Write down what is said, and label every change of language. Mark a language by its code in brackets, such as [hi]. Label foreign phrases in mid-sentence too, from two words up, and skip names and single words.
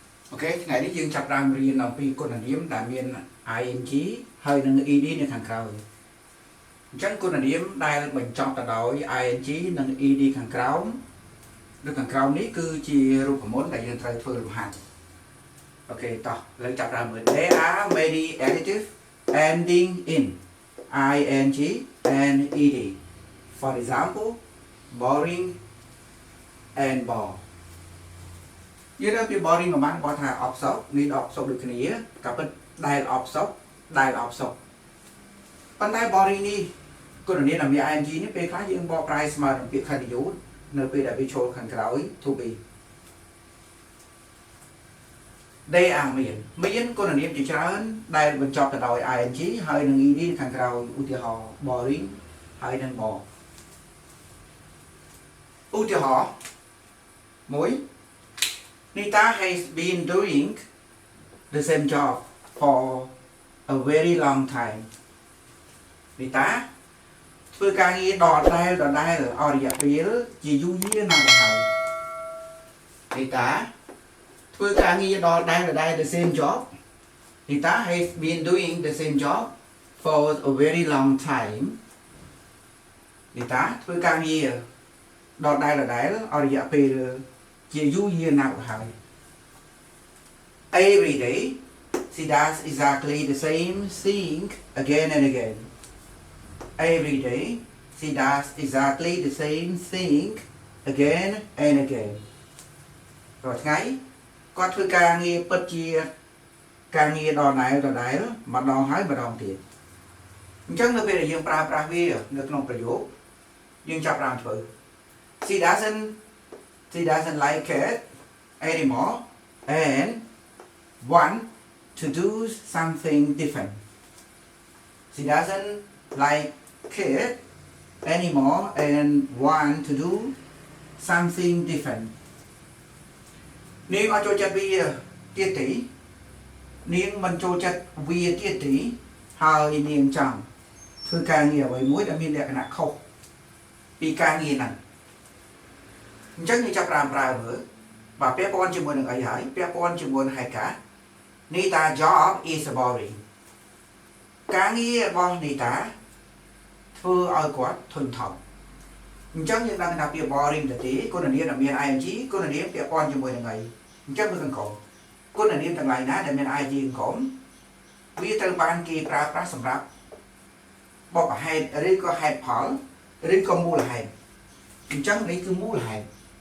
[km] Ok ថ្ងៃនេះយើងចាប់ផ្ដើមរៀនអំពីគុណនាមដែលមាន ing ហើយនឹង ed នៅខាងក្រោយអ ញ្ចឹងគុណនាមដែលបញ្ចប់ទៅដោយ ing និង ed ខាងក្រោមនៅខាងក្រោមនេះគឺជារូបមន្តដែលយើងត្រូវធ្វើលំហាត់អូខេតោះឥឡូវចាប់ផ្ដើមមើល [en] There are many adjectives ending in ing and ed for example boring and bore [km] យើងនៅពី boring ប្រហែលគាត់ថាអបសោកនេះអបសោកដូចគ្នាក៏ពិតដែលអបសោក ប៉ុន្តែ boring នេះគុណនាមដែលមាន ing នេះពេលខ្លះយើងបកប្រែស្មើនឹងពាក្យ continuous នៅពេលដែលវាចូលខាងក្រោយ [en] to be they are [km] មានគុណនាមជាច្រើនដែលបញ្ចប់ទៅដោយ ing ហើយនឹង ed ខាងក្រោយឧទាហរណ៍ boring ហើយនឹង bore ឧទាហរណ៍1 [en] Nita has been doing the same job for a very long time. [km] Nita ធ្វើការងារដដែលអស់រយៈពេលជាយូរយារណាស់ទៅហើយ Nita ធ្វើការងារដដែល [en] the same job. Nita has been doing the same job for a very long time. [km] Nita ធ្វើការងារដដែលអស់រយៈពេលជាយូរយារណាស់ទៅហើយ [en] Every day she does exactly the same thing again and again. Every day she does exactly the same thing again and again. [km] រាល់ថ្ងៃគាត់ធ្វើការងារពិតជាការងារដដែលម្ដងហើយម្ដងទៀតអញ្ចឹងនៅពេលដែលយើងប្រើប្រាស់វានៅក្នុងប្រយោគយើងចាប់ផ្ដើមធ្វើ [en] She doesn't like it anymore and want to do something different. She doesn't like it anymore and want to do something different. [km] នាងអត់ចូលចិត្តវាទៀតទេនាងមិនចូលចិត្តវាទៀតទេហើយនាងចង់ធ្វើការងារអ្វីមួយដែលមានលក្ខណៈខុសពីការងារហ្នឹងអ ញ្ចឹងយើងចាប់ប្រើមើលបាទពាក់ព័ន្ធជាមួយនឹងអីហើយពាក់ព័ន្ធជាមួយនឹងហេតុការណ៍ [en] Nita job is boring [km] ការ ងាររបស់ Nita ធ្វើឲ្យគាត់ធុញថប់អញ្ចឹងយើងដឹងថាពាក្យ boring ទៅទេគុណនាមដែលមាន ing គុណនាមពាក់ព័ន្ធជាមួយនឹងអីអញ្ចឹងមើលខាងក្រោមគុណនាមទាំងឡាយណាដែលមាន ing ខាងក្រោមវាត្រូវបានគេប្រើប្រាស់សម្រាប់បបហេតុឬក៏ហេតុផលឬក៏មូលហេតុអញ្ចឹងនេះគឺមូលហេតុ